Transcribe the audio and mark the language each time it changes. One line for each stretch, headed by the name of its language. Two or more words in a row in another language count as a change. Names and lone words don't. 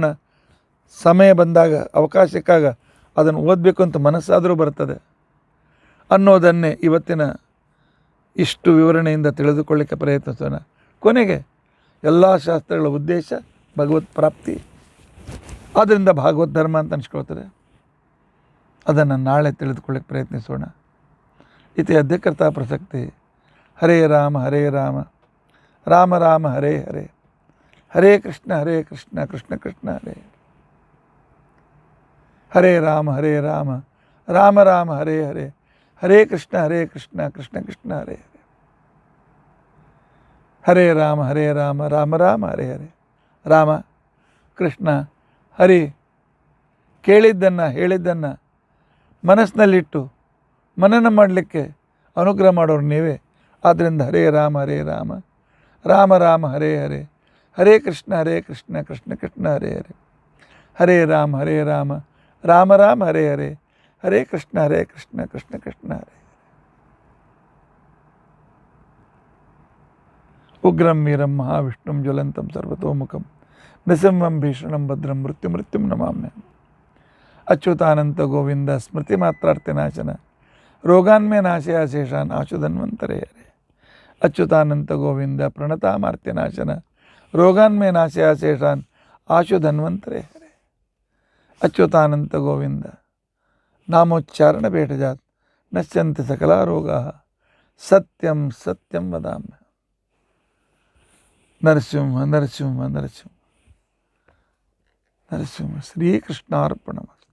Kannada: ಸಮಯ ಬಂದಾಗ, ಅವಕಾಶ ಸಿಕ್ಕಾಗ ಅದನ್ನು ಓದಬೇಕು ಅಂತ ಮನಸ್ಸಾದರೂ ಬರ್ತದೆ ಅನ್ನೋದನ್ನೇ ಇವತ್ತಿನ ಇಷ್ಟು ವಿವರಣೆಯಿಂದ ತಿಳಿದುಕೊಳ್ಳಿಕ್ಕೆ ಪ್ರಯತ್ನಿಸೋಣ. ಕೊನೆಗೆ ಎಲ್ಲ ಶಾಸ್ತ್ರಗಳ ಉದ್ದೇಶ ಭಗವತ್ ಪ್ರಾಪ್ತಿ. ಆದ್ದರಿಂದ ಭಾಗವತ್ ಧರ್ಮ ಅಂತ ಅನ್ಸ್ಕೊಳ್ತಾರೆ. ಅದನ್ನು ನಾಳೆ ತಿಳಿದುಕೊಳ್ಳಿಕ್ಕೆ ಪ್ರಯತ್ನಿಸೋಣ.
Sanskrit: ಇತಿ ಅಧ್ಯಕರ್ತಾ ಪ್ರಸಕ್ತಿ. ಹರೇ ರಾಮ ರಾಮ ರಾಮ ಹರೇ ಹರೇ, ಹರೇ ಕೃಷ್ಣ ಕೃಷ್ಣ ಕೃಷ್ಣ ಹರೇ ಹರೇ ರಾಮ ರಾಮ ರಾಮ ಹರೇ ಹರೇ, ಹರೇ ಕೃಷ್ಣ ಕೃಷ್ಣ ಕೃಷ್ಣ ಹರೇ ಹರೇ, ಹರೇ ರಾಮ ರಾಮ ಹರೇ ಹರೇ, ರಾಮ ಕೃಷ್ಣ ಹರಿ.
Kannada: ಕೇಳಿದ್ದನ್ನು ಹೇಳಿದ್ದನ್ನು ಮನಸ್ಸಿನಲ್ಲಿಟ್ಟು ಮನನ ಮಾಡಲಿಕ್ಕೆ ಅನುಗ್ರಹ ಮಾಡೋರು ನೀವೇ.
Sanskrit: ಆದ್ದರಿಂದ ಹರೇ ರಾಮ ರಾಮ ರಾಮ ಹರೇ ಹರೇ, ಹರೇ ಕೃಷ್ಣ ಕೃಷ್ಣ ಕೃಷ್ಣ ಹರೇ ಹರೇ, ಹರೇ ರಾಮ ರಾಮ ರಾಮ ಹರೇ ಹರೇ, ಹರೇ ಕೃಷ್ಣ ಕೃಷ್ಣ ಕೃಷ್ಣ ಹರೇ. ಉಗ್ರಂ ವೀರಂ ಮಹಾವಿಷ್ಣುಂ ಜ್ವಲಂತಂ ಸರ್ವತೋಮುಖಂ ನೃಸಿಂಹಂ ಭೀಷಣಂ ಭದ್ರಂ ಮೃತ್ಯುಂ ನಮಾಮ್ಯಹಂ. ಅಚ್ಯುತಾನಂತ ಗೋವಿಂದ ಸ್ಮೃತಿ ಮಾತ್ರಾರ್ಥಿನಾಶನ ರೋಗಾನ್ಮೇ ನಾಶಯ ಶೇಷಾನ್ ಆಶು ಧನ್ವಂತರೇ ಹರೇ. ಅಚ್ಯುತಾನಂತ ಗೋವಿಂದ ಪ್ರಣತಾಮಾರ್ತಿನಾಶನ ರೋಗಾನ್ಮೇ ನಾಶಯ ಶೇಷಾನ್ ಆಶು ಧನ್ವಂತರೇ ಹರೇ. ಅಚ್ಯುತಾನಂತ ಗೋವಿಂದ ನಾಮೋಚ್ಚಾರಣ ಭೇಟಜಾತ್ ನಶ್ಯಂತಿ ಸಕಲಾ ರೋಗಾಃ ಸತ್ಯಂ ಸತ್ಯಂ ವದಾಮ್ಯಹಂ. ನರಸಿಂಹ ನರಸಿಂಹ ನರಸಿಂಹ ನರಸಿಂಹ. ಶ್ರೀಕೃಷ್ಣಾರ್ಪಣಮಸ್ತು.